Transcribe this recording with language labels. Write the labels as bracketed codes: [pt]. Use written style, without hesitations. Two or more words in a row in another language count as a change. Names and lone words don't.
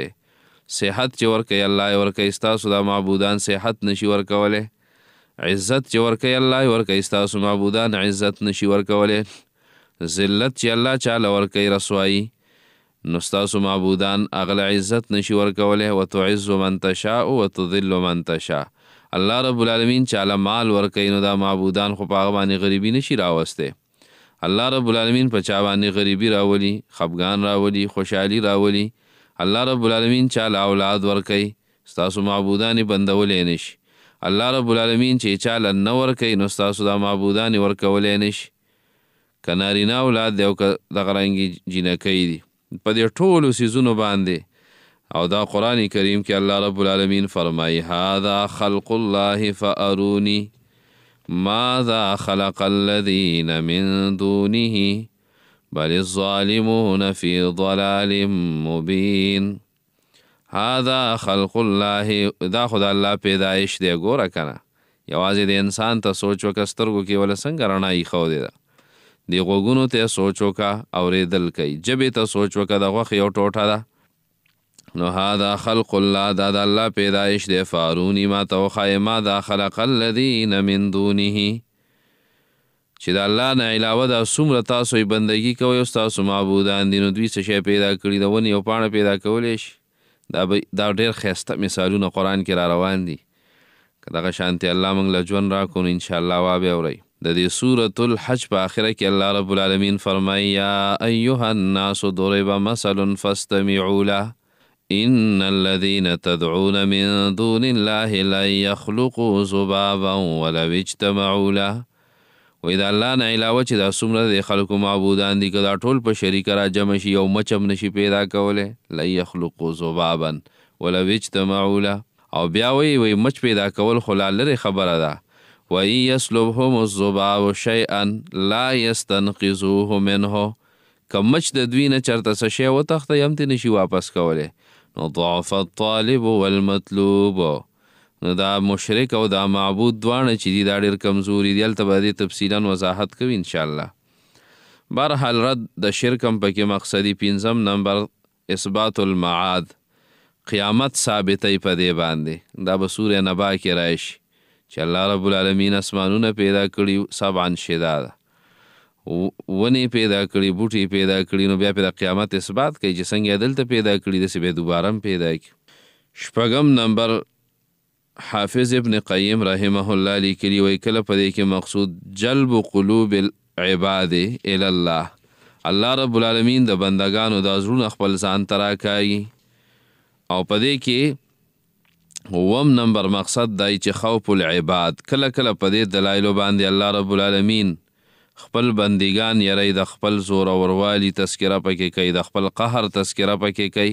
[ps] صحت چې ورکوي الله یې ورکوي، ستاسو د معبودان صحت نشي ورکولی. عزت چې ورکوي الله یې ورکوي، ستاسو معبودان عزت نشي ورکولی. ذلت چې الله چاله ورکوي، رسوایي، نو ستاسو معبودان هغه عزت نشي ورکولی. [ar] وتعز من تشاء وتذل من تشاء. [ps] الله رب العالمین چاله مال ورکوي، نو دا معبودان خو په هغه باندې غریبي نشي راوستی. الله رب العالمین په چا باندې غریبي راولي، خفګان راولي، خوشحالي راولي. الله رب العالمین چاله اولاد ورکوي، ستاسو معبودان یې بندولی نشي. الله رب العالمین چې چاله نه ورکوي، نو ستاسو دا معبودان یې ورکولی نشي. که نارینه اولاد دی او که دغه رنګې جینکۍ دي، په دې ټولو څیزونو باندې. او دا قرآن کریم کې الله رب العالمین فرمایي [ar] هذا خلق الله فاروني ماذا خلق الذين من دونه بل الظالمون في ضلال مبين. هذا خلق الله، [ps] دا خدا الله پیدایش دی. ګوره که نه، یوازې د انسان ته سوچ وکړه، سترګو کې وله څنګه رڼا ایښودې ده، دې غوږونو ته سوچ وکړه، اورېدل کوي، ژبې ته سوچ وکړه، د غوښې یو ټوټه ده. نو [ar] هذا خلق الله، [ps] دا د الله پیدایش دی. فاروني ما ته وښایې [ar] ماذا خلق الذین من دونه، [ps] چې د الله نه علاوه دا څومره تاسو یې بندګي کوئ او ستاسو معبودان دي، نو دوی څه شی پیدا کړي؟ د ونې یو پاڼه پیدا کولی شي؟ دا ډېر ښایسته مثالونه قرآن کې را روان دي. که دغه شانتې الله موږ له ژوند راکړو، نو انشاءالله وابې اورئ. د دې سورة الحج په آخره کې الله رب العالمین فرمایي [ar] یا ایها الناس ضرب مثل فاستمعوا له ان الذين تدعون من دون الله لن يخلقوا ذبابا ولو اجتمعوا له. [ps] وی د الله نه علاوه چې دا څومره د خلکو معبودان دي، که دا ټول په شریکه را جمع شي، یو مچ هم نشي پیدا کولی. [ar] لن يخلقوا ذبابا ولو اجتمعوا له. [ps] او بیا وی مچ پیدا کول خو لا لرې خبره ده. [ar] وَإِن يَسْلُبْهُمُ الذُّبَابُ شَيْئًا لَا يَسْتَنْقِذُوهُ مِنْهُ. [ps] که مچ د دوی نه چېرته څه شی وتښتوي، هم ترې نشي واپس کولی. [ar] نو ضعف الطالب والمطلوب، [ps] نو دا مشرک او دا معبود دواړه چې دي دا ډېر کمزوري دي. هلته به دې تفصیلا وضاحت کوي انشاءالله. بهرحال رد د شرک هم پکې مقصدي. 5 نمبر [ar] اثبات المعاد، [ps] قیامت ثابتوي په دې باندې. دا به سورې نبا کې راشي چې الله رب العالمین اسمانونه پیدا کړي 7 شداده، ونې پیدا کړي، بوټي پیدا کړي، نو بیا پې د قیامت اثبات کوي چې څنګه یې دلته پیدا کړي، داسې به دوباره هم پیدا کړي. 6 نمبر حافظ ابن قیم رحمه الله لیکلي وی کله په دې کې [ar] مقصود جلب قلوب العباد الی الله، [ps] الله رب العالمین د بندگانو دا زړونه خپل ځان ته راکاږي. او په دې کې 9 نمبر مقصد دی چې [ar] خوف العباد، [ps] کله کله په دې دلایلو باندې الله رب العالمین خپل بندگان یری، د خپل زور او وروالي تذکره پکې کوي، د خپل قهر تذکره پکې کوي.